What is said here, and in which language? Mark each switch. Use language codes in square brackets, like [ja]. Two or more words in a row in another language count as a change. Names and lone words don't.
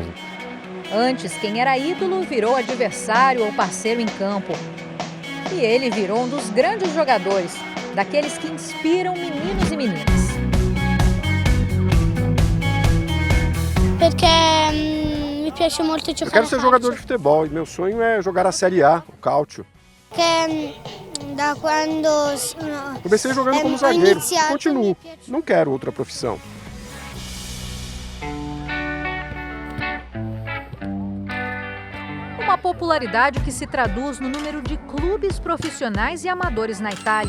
[pt] Antes, quem era ídolo virou adversário ou parceiro em campo. E ele virou um dos grandes jogadores, daqueles que inspiram meninos e meninas. [it] Porque me piace molto giocare. [pt] Eu quero ser jogador de futebol e meu sonho é jogar a Série A, o Calcio. [it] Da quando [pt] comecei jogando como zagueiro, continuo, não quero outra profissão. Uma popularidade que se traduz no número de clubes profissionais e amadores na Itália.